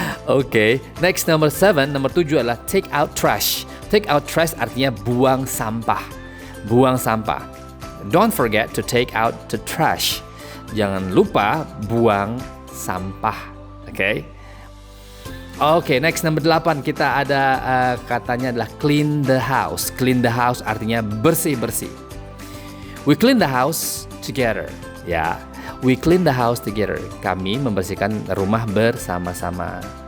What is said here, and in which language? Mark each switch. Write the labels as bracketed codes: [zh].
[id] Oke, next nomor 7 adalah take out trash. Take out trash artinya buang sampah. Buang sampah. [en] Don't forget to take out the trash. [id] Jangan lupa buang sampah. Oke. Oke, next number 8 kita ada katanya adalah clean the house. Clean the house artinya bersih-bersih. [en] We clean the house together. Ya, we clean the house together. [id] Kami membersihkan rumah bersama-sama.